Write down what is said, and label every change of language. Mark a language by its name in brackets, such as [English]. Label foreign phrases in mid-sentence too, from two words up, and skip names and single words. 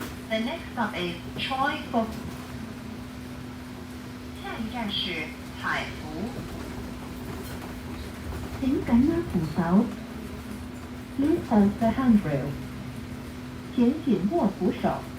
[English] The next stop is Choi Fook. [Chinese] 下一站是彩福。請緊握扶手。 [English] Please hold the handrail. [Chinese] 請緊握扶手。